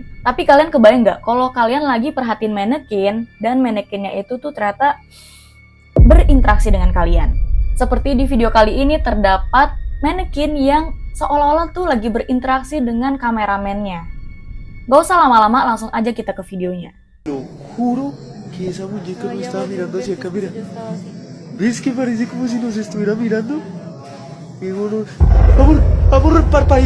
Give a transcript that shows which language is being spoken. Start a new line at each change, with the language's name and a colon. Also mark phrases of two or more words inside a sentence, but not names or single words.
Indonesian: Tapi kalian kebayang nggak kalau kalian lagi perhatiin manekin dan manekinnya itu tuh ternyata berinteraksi dengan kalian? Seperti di video kali ini terdapat manekin yang seolah-olah tuh lagi berinteraksi dengan kameramennya. Gak usah lama-lama, langsung aja kita ke videonya.
Spanish: Lo juro que esa muñeca no estaba mirando hacia acá, mira. ¿Ves que parece como si nos estuviera mirando? Digo, no. Amor, amor, parpadeó.